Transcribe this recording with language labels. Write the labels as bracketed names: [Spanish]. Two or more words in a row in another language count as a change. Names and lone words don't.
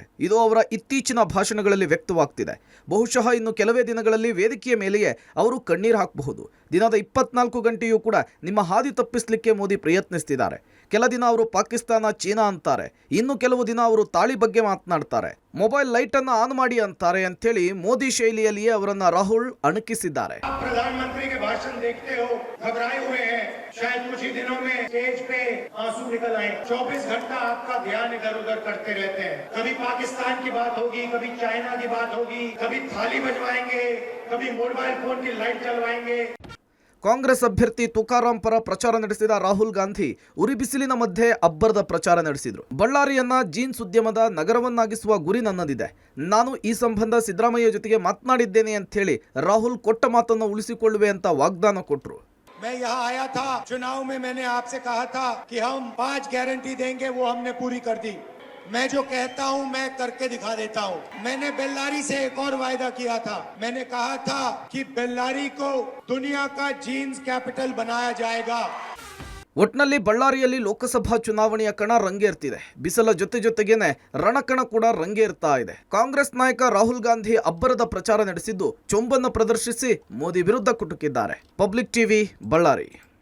[Kannada] ಇದು ಅವರ ಇತ್ತೀಚಿನ ಭಾಷಣಗಳಲ್ಲಿ ವ್ಯಕ್ತವಾಗ್ತಿದೆ. ಬಹುಶಃ ಇನ್ನು ಕೆಲವೇ ದಿನಗಳಲ್ಲಿ ವೇದಿಕೆಯ ಮೇಲೆಯೇ ಅವರು ಕಣ್ಣೀರು ಹಾಕಬಹುದು. ದಿನದ 24 ಗಂಟೆಯೂ ಕೂಡ ನಿಮ್ಮ ಹಾದಿ ತಪ್ಪಿಸಲಿಕ್ಕೆ ಮೋದಿ ಪ್ರಯತ್ನಿಸ್ತಿದ್ದಾರೆ. ಕೆಲ ದಿನ ಅವರು ಪಾಕಿಸ್ತಾನ, ಚೀನಾ ಅಂತಾರೆ, ಇನ್ನು ಕೆಲವು ದಿನ ಅವರು ತಾಳಿ ಬಗ್ಗೆ ಮಾತನಾಡ್ತಾರೆ, [English] mobile light [Kannada] ಅನ್ನು ಆನ್ ಮಾಡಿ ಅಂತಾರೆ ಅಂತೇಳಿ ಮೋದಿ ಶೈಲಿಯಲ್ಲಿಯೇ ಅವರನ್ನ ರಾಹುಲ್ ಅಣಕಿಸಿದ್ದಾರೆ. [Hindi] प्रधानमंत्री के भाषण देखते हो, घबराए हुए हैं, शायद कुछ ही दिनों में स्टेज पे आंसू निकल आए. 24 घंटा आपका ध्यान इधर उधर करते रहते हैं. कभी पाकिस्तान की बात होगी, कभी चाइना की बात होगी, कभी थाली बजवाएंगे, कभी [English] mobile phone [Hindi] की लाइट जलवाएंगे. [Kannada] ಕಾಂಗ್ರೆಸ್ ಅಭ್ಯರ್ಥಿ ತುಕಾರಾಂ ಪರ ಪ್ರಚಾರ ನಡೆಸಿದ ರಾಹುಲ್ ಗಾಂಧಿ ಉರಿ ಬಿಸಿಲಿನ ಮಧ್ಯೆ ಅಬ್ಬರದ ಪ್ರಚಾರ ನಡೆಸಿದರು. ಬಳ್ಳಾರಿಯನ್ನ ಜೀನ್ಸ್ ಉದ್ಯಮದ ನಗರವನ್ನಾಗಿಸುವ ಗುರಿ ನನ್ನದಿದೆ. ನಾನು ಈ ಸಂಬಂಧ ಸಿದ್ದರಾಮಯ್ಯ ಜೊತೆಗೆ ಮಾತನಾಡಿದ್ದೇನೆ ಅಂತ ಹೇಳಿ ರಾಹುಲ್ ಕೊಟ್ಟ ಮಾತನ್ನು ಉಳಿಸಿಕೊಳ್ಳುವೆ ಅಂತ ವಾಗ್ದಾನ ಕೊಟ್ಟರು. [Hindi] मैं यहाँ आया था, चुनाव में मैंने आपसे कहा था कि हम 5 गारंटी देंगे, वो हमने पूरी कर दी. मैं जो कहता हूँ मैं करके दिखा देता हूँ. मैंने बेल्लारी से एक और वायदा किया था. मैंने कहा था कि बेल्लारी को दुनिया का [English] jeans capital [Hindi] बनाया जाएगा. [Kannada] ಒಟ್ನಲ್ಲಿ ಬಳ್ಳಾರಿಯಲ್ಲಿ ಲೋಕಸಭಾ ಚುನಾವಣೆಯ ಕಣ ರಂಗೇರ್ತಿದೆ. ಬಿಸಿಲ ಜೊತೆಗೇನೆ ರಣಕಣ ಕೂಡ ರಂಗೇರ್ತಾ ಇದೆ. ಕಾಂಗ್ರೆಸ್ ನಾಯಕ ರಾಹುಲ್ ಗಾಂಧಿ ಅಬ್ಬರದ ಪ್ರಚಾರ ನಡೆಸಿದ್ದು ಚೊಂಬನ್ನು ಪ್ರದರ್ಶಿಸಿ ಮೋದಿ ವಿರುದ್ಧ ಕುಟುಕಿದ್ದಾರೆ. ಪಬ್ಲಿಕ್ ಟಿವಿ, ಬಳ್ಳಾರಿ.